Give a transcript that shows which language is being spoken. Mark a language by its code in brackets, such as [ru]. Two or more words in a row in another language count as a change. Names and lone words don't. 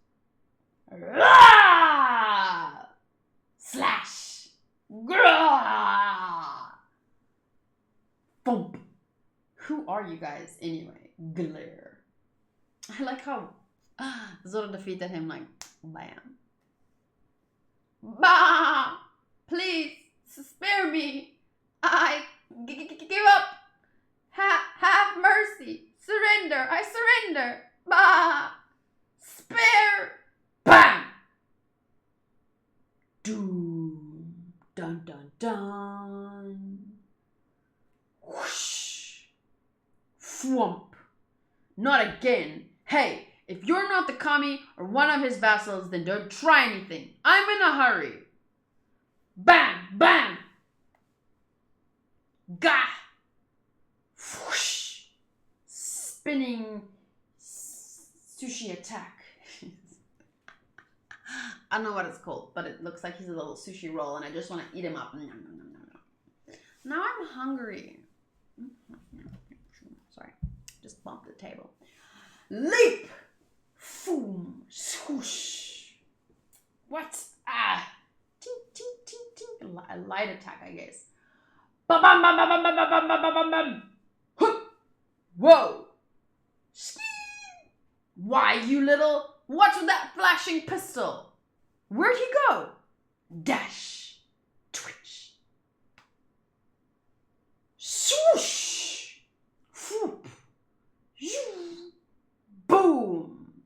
[en] Slash! Thump! Who are you guys anyway? Glare. I like how Zoro defeated him like, bam. Bah! Please, spare me. I give up. Have mercy. Surrender. I surrender. Bah! Spare. Bam! Doom. Dun dun dun. Whoosh. Thwomp. Not again. Hey, if you're not the kami or one of his vassals, then don't try anything. I'm in a hurry. Bam! Bam! Gah! Whoosh! Spinning sushi attack. I don't know what it's called, but it looks like he's a little sushi roll and I just want to eat him up. Now I'm hungry. Sorry, just bumped the table. Leap! Foom! Swoosh! What? Ah! Ting, ting, ting, ting. A light attack, I guess. Bam, bam, bam, bam, bam, bam, bam, bam, bam, bam. Hup! Whoa! Why, you little... What's with that flashing pistol? Where'd he go? Dash! Twitch! Swoosh! Whoop! Boom!